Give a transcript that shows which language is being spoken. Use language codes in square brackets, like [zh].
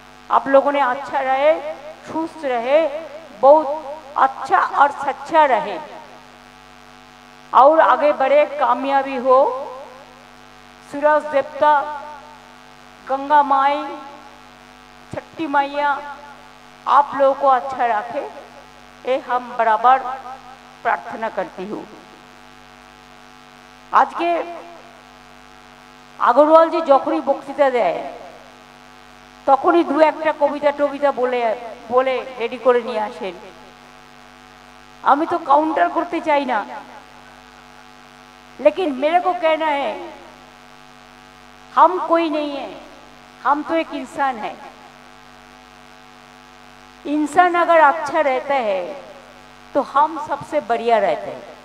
[hi] आप लोगों ने अच्छा रहे, सुस्त रहे, बहुत अच्छा और सच्चा रहे और आगे बढ़े, कामयाबी हो। सूरज देवता, गंगा माई, छठी मैया आप लोगों को अच्छा रखे, ये हम बराबर प्रार्थना करती हूँ। आज के [bn] আগরওয়াল জি যখনই বক্তৃতা দেয় তখনই দু একটা কবিতা বলে রেডি করে নিয়ে আসেন। আমি তো काउंटर করতে চাই না, [hi] लेकिन मेरे को कहना है हम कोई नहीं है, हम तो एक इंसान है। इंसान अगर अच्छा रहता है तो हम सबसे बढ़िया रहते हैं।